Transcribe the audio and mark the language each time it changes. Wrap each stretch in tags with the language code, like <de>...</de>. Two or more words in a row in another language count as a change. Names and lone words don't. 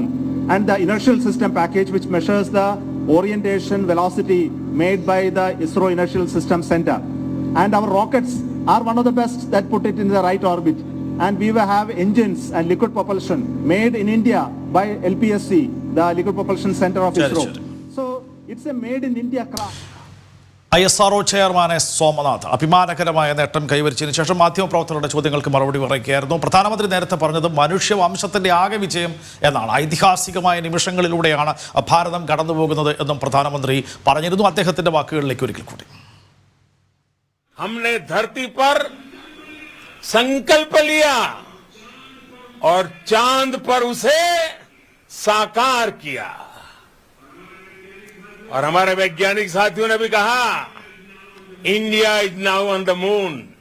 <en>And the inertial system package, which measures the orientation velocity made by the ISRO Inertial System Center. And our rockets are one of the best that put it in the right orbit. And we will have engines and liquid propulsion made in India by LPSC, the Liquid Propulsion Center of ISRO. So it's a made in India craft.</en> <ml>ISRO ചെയർമാൻ എസ് സോമനാഥ് അഭിമാനകരമായ നേട്ടം കൈവരിച്ചതിന് ശേഷം മാധ്യമപ്രവർത്തകരുടെ ചോദ്യങ്ങൾക്ക് മറുപടി പറയുകയായിരുന്നു. പ്രധാനമന്ത്രി നേരത്തെ പറഞ്ഞത് മനുഷ്യവംശത്തിന്റെ ആകെ വിജയം എന്നാണ്. ഐതിഹാസികമായ നിമിഷങ്ങളിലൂടെയാണ് ഭാരതം കടന്നുപോകുന്നത് എന്നും പ്രധാനമന്ത്രി പറഞ്ഞിരുന്നു. അദ്ദേഹത്തിന്റെ വാക്കുകളിലേക്ക് ഒരിക്കൽ കൂടി.</ml> <hi>हमने धरती पर संकल्प लिया और चांद पर उसे साकार किया. और हमारे वैज्ञानिक साथियों ने भी कहा</hi> <en>India is now on the moon.</en>